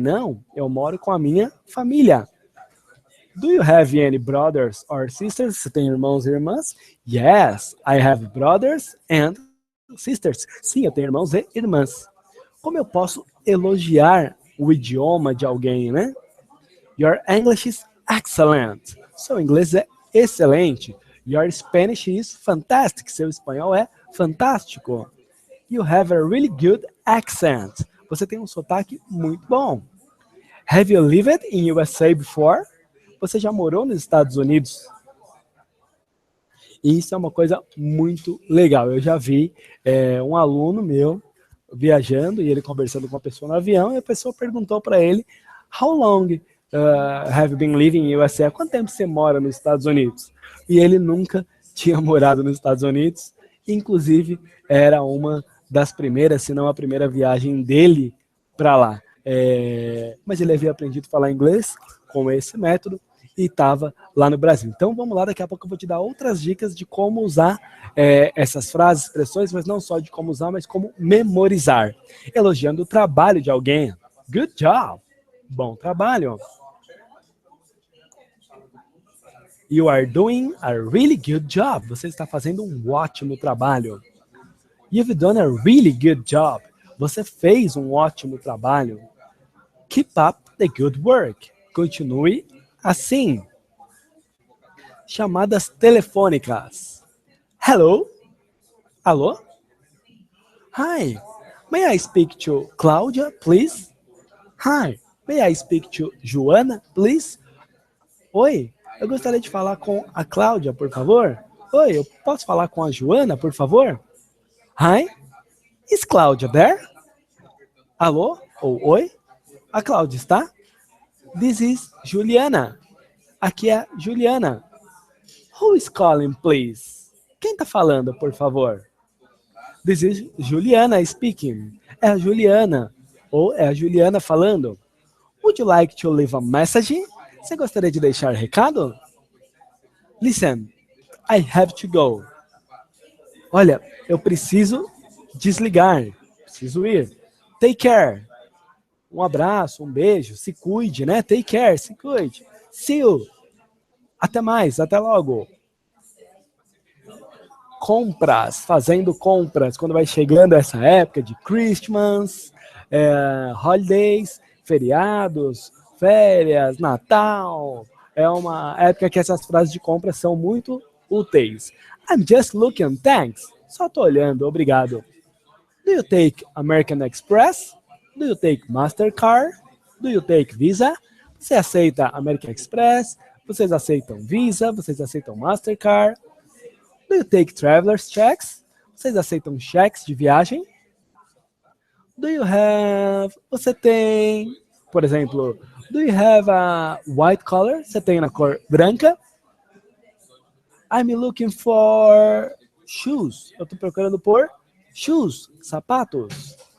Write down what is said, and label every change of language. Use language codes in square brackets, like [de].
[pt] Não, eu moro com a minha família. [en] Do you have any brothers or sisters? [pt] Você tem irmãos e irmãs? [en] Yes, I have brothers and sisters. [pt] Sim, eu tenho irmãos e irmãs. Como eu posso elogiar o idioma de alguém, né? [en] Your English is excellent. [pt] Seu inglês é excelente. [en] Your Spanish is fantastic. [pt] Seu espanhol é fantástico. [en] You have a really good accent. [pt] Você tem um sotaque muito bom. [en] Have you lived in USA before? [pt] Você já morou nos Estados Unidos? E isso é uma coisa muito legal. Eu já vi um aluno meu viajando e ele conversando com uma pessoa no avião e a pessoa perguntou para ele [en] How long have you been living in USA? [pt] Há quanto tempo você mora nos Estados Unidos? E ele nunca tinha morado nos Estados Unidos. Inclusive, era uma das primeiras, se não a primeira viagem dele para lá. Mas ele havia aprendido a falar inglês com esse método e estava lá no Brasil. Então vamos lá, daqui a pouco eu vou te dar outras dicas de como usar essas frases, expressões, mas não só de como usar, mas como memorizar. Elogiando o trabalho de alguém. [en] Good job! [pt] Bom trabalho. [en] You are doing a really good job. [pt] Você está fazendo um ótimo trabalho. [en] You've done a really good job. [pt] Você fez um ótimo trabalho. [en] Keep up the good work. [pt] Continue assim. Chamadas telefônicas. [en] Hello, [pt] Alô? [en] Hi, may I speak to Cláudia, please? Hi, may I speak to Joana, please? [pt] Oi, eu gostaria de falar com a Cláudia, por favor. Oi, eu posso falar com a Joana, por favor? [en] Hi, is Cláudia there? [pt] Alô? Ou oi? A Cláudia está? [en] This is Juliana. [pt] Aqui é Juliana. [en] Who is calling, please? [pt] Quem está falando, por favor? [en] This is Juliana speaking. [pt] É a Juliana. Ou é a Juliana falando. [en] Would you like to leave a message? [pt] Você gostaria de deixar recado? [en] Listen, I have to go. [pt] Olha, eu preciso desligar. Preciso ir. [en] Take care. [pt] Um abraço, um beijo. Se cuide, né? [en] Take care, [pt] se cuide. [en] See you. [pt] Até mais, até logo. Compras, fazendo compras, quando vai chegando essa época de Christmas, holidays, feriados, férias, Natal, é uma época que essas frases de compra são muito úteis. [en] I'm just looking, thanks. [pt] Só tô olhando, obrigado. [en] Do you take American Express? Do you take Mastercard? Do you take Visa? [pt] Você aceita American Express? Vocês aceitam Visa? Vocês aceitam Mastercard? [en] Do you take traveler's checks? [pt] Vocês aceitam cheques de viagem? [en] Do you have... [pt] Você tem... Por exemplo, [en] do you have a white color? [pt] Você tem na cor branca? [en] I'm looking for shoes. [pt] Eu estou procurando por shoes, sapatos.